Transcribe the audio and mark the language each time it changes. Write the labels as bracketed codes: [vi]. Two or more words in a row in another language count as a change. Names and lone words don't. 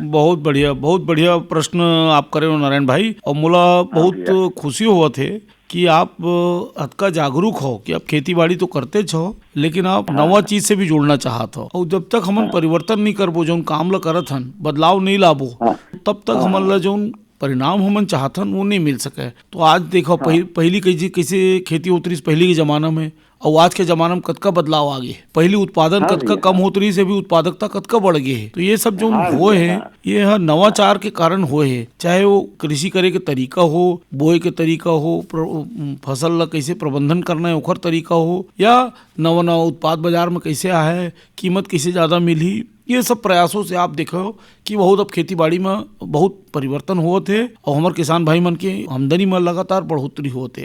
[hne] बहुत बढ़िया प्रश्न आप करे हो नारायण भाई, और मोला बहुत खुशी हुआ थे कि आप अतका जागरूक हो कि आप खेती बाड़ी तो करते छो लेकिन आप नवा चीज से भी जुड़ना चाहत हो, और जब तक हमन परिवर्तन नहीं करबो जो काम ला करत हन, बदलाव नहीं लाबो, तब तक हमन ला जो परिणाम हमन चाहतन वो नहीं मिल सके। तो आज देखो पहली कैसे खेती होती रही पहले के जमाना में और आज के जमाना में कतका बदलाव आ गए। पहले उत्पादन कतका कम होत रही से भी उत्पादकता कतका बढ़ गई है। तो ये सब जो हुए है ये नवाचार के कारण हुए है, चाहे वो कृषि करे के तरीका हो, बोए के तरीका हो, फसल ला कैसे प्रबंधन करना है ओखर तरीका हो, या नवा नवा उत्पाद बाजार में कैसे आए, कीमत कैसे ज्यादा मिली, ये सब प्रयासों से आप देखो कि बहुत अब खेती बाड़ी में बहुत परिवर्तन हुए थे और हमारे किसान भाई मन के आमदनी में लगातार बढ़ोतरी होते।